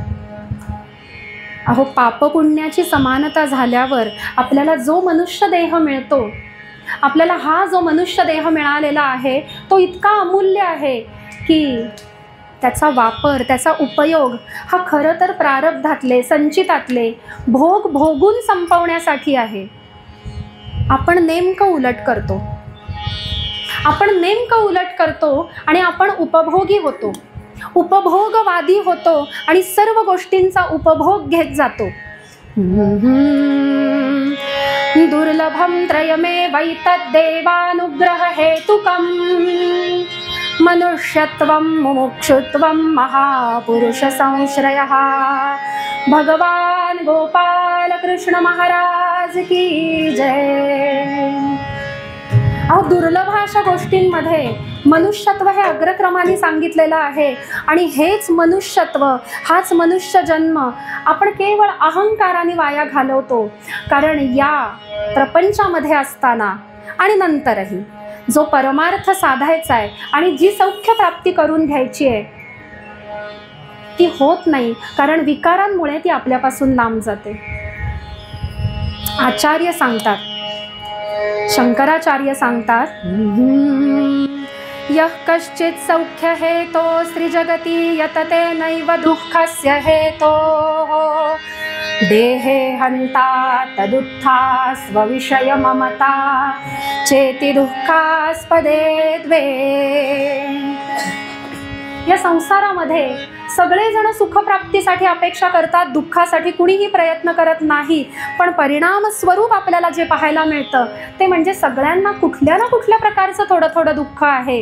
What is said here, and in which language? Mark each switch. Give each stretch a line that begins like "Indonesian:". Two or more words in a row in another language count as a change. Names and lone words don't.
Marathi: अहो, पापपुण्याची समानता झाल्यावर आपल्याला जो मनुष्य देह मिळतो, आपल्याला हा जो मनुष्य देह मिळालेला आहे तो इतका अमूल्य आहे की त्याचा वापर, त्याचा उपयोग हा खरं तर प्रारब्धातले, संचितातले भोग भोगून संपवण्यासाठी आहे. आपण नेमकं उलट करतो आणि आपण उपभोगी होतो, उपभोगवादी होतो आणि सर्व गोष्टींचा उपभोग घेत जातो.
Sanskrit: दुर्लभम त्रयमेवैतद्देवानुग्रह हेतुकम मनुष्यत्वं मुमुक्षुत्वं महापुरुष संश्रयः.
Hindi: भगवान गोपाल कृष्ण महाराज की जय.
Marathi: अहो, दुर्लभ अशा गोष्टींमध्ये मनुष्यत्व हे अग्रक्रमाने सांगितलेलं आहे. आणि हेच मनुष्यत्व, हाच मनुष्य जन्म आपण केवळ अहंकाराने वाया घालवतो. कारण या प्रपंचामध्ये असताना आणि नंतरही जो परमार्थ साधायचा आहे आणि जी सौख्य प्राप्ती करून घ्यायची आहे ती होत नाही, कारण विकारांमुळे ती आपल्यापासून लांब जाते. आचार्य सांगतात, शंकराचार्य सांगतात,
Sanskrit: यः कश्चित् सौख्य हेतो सृजगति यतते नैव दुःखस्य हेतोः देहे हंता तदुत्था स्वविषय ममता चेति दुःखास्पदे द्वे.
Marathi: या संसारामध्ये सगळेजण सुखप्राप्तीसाठी अपेक्षा करतात, दुःखासाठी कुणीही प्रयत्न करत नाही. पण परिणाम स्वरूप आपल्याला जे पाहायला मिळतं ते म्हणजे सगळ्यांना कुठल्या ना कुठल्या प्रकारचं थोडं थोडं दुःख आहे.